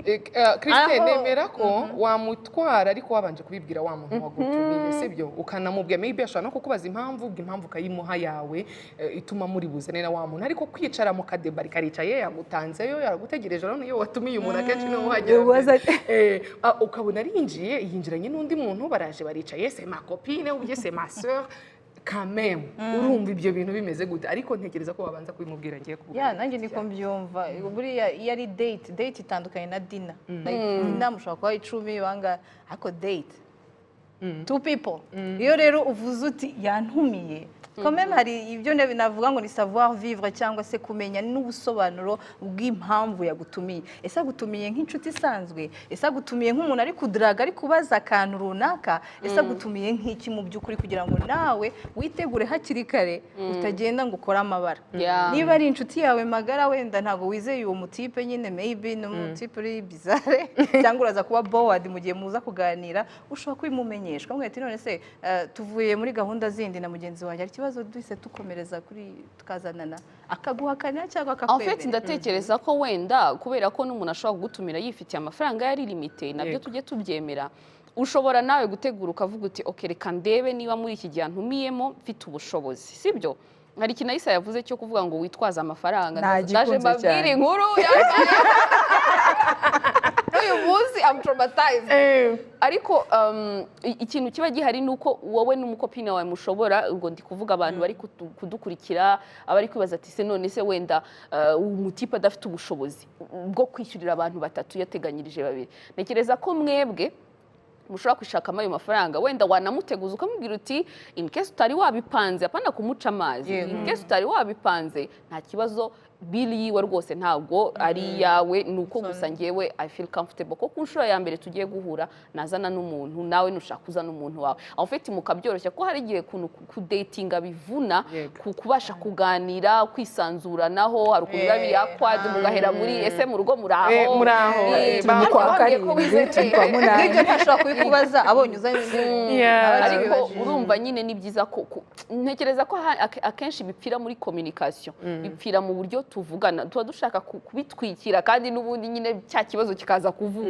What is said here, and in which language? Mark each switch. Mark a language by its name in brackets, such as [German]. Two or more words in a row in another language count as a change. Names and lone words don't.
[Kinyarwanda] Christine, nemera ko wamutwara ariko wabanje kubibwira wa muntu wagutumiye, sibyo? Ukanamubwira, maybe ashobora no kukubaza impamvu ukayimuha yawe ituma muri buzane na wa muntu, ariko kwicara mu kadeba karicaye yagutanzeyo yaragutegereje, rero iyo watumiye umuntu akenshi niwe wahagera, ukabona arinjiye yinjiranye n'undi muntu baraje baricaye, [French] c'est ma copine ou bien c'est ma sœur, quand même [Kinyarwanda] urumva ibyo bintu bimeze gute? Ariko ntekereza ko wabanza kubimubwira ngiye kuvuga. Nanjye niko mbyumva. Buriya iyo ari date itandukanye na dinner. Dinner mushobora kuba 10 banga, ariko date 2 people. Iyo rero uvuze uti yantumiye, [French] quand même [Kinyarwanda] hari ibyo navuga ngo ni [French] savoir vivre [Kinyarwanda] cyangwa se kumenya n'ubusobanuro bw'impamvu yagutumiye. Ese agutumiye nk'inshuti isanzwe, ese agutumiye nk'umuntu ari kudraga ari kubaza akantu runaka, ese agutumiye nk'iki mu by'ukuri, kugira ngo nawe witegure hakiri kare utagenda ngo ukore amabara. Niba ari inshuti yawe magara, wenda ntabwo wizeye uwo mutipe nyine, maybe no mutipe uri bizarre cyangwa uraza kuba bored mu gihe muza kuganira, ushobora kubimumenyeshwa mwe ati none se tuvuye muri gahunda zindi na mugenzi wanjye, ari kibazo duhise tukomereza kuri tukazanana, akaguhakanira cyangwa akakwemera. [French] En fait [Kinyarwanda] ndatekereza ko wenda kubera ko n'umuntu ashobora kugutumira yifitiye amafaranga yari limite, nabyo tujye tubyemera. Ushobora nawe gutegura ukavuga uti okay, reka ndebe niba muri iki gihe ntumiyemo mfite ubushobozi, sibyo? Hari ikintu Isa yavuze cyo kuvuga ngo witwaza amafaranga, naje mbabwira inkuru uyu munsi [English] I'm traumatized. [Kinyarwanda] Ariko ikintu kiba gihari nuko wowe n'umukopine wawe mushobora, ubwo ndi kuvuga abantu bari kudukurikira, abari kwibaza ati se none se wenda umutipe adafite ubushobozi bwo kwishyurira abantu batatu yateganyirije babiri. Nekereza ko mwebwe mushobora kwishakamo ayo mafaranga, wenda wanamuteguza ukamubwira uti [English] in case [Kinyarwanda] utari wabipanze, apana kumuca amazi, [English] in case [Kinyarwanda] utari wabipanze nta kibazo, bili yiwe rwose ntabwo ari yawe, nuko gusa ngewe [English] I feel comfortable [Kinyarwanda] ko ku nshuro ya mbere tugiye guhura nazana n'umuntu, nawe nushaka kuzana umuntu wawe. [French] En fait [Kinyarwanda] mukabyoroshya ko hari igihe kudatinga bivuna, kubasha kuganira kwisanzuranaho, hari ukuntu biba biri akwad mugahera muri ese mu rugo muraho n'ibyo ntashobora kubikubaza abonye uzanye. Ariko urumva nyine ni byiza ko ntekereza ko akenshi bipfira muri communication, bipfira mu buryo tuvugana, tuba dushaka kubitwikira kandi n'ubundi nyine cya kibazo kikaza kuvuka.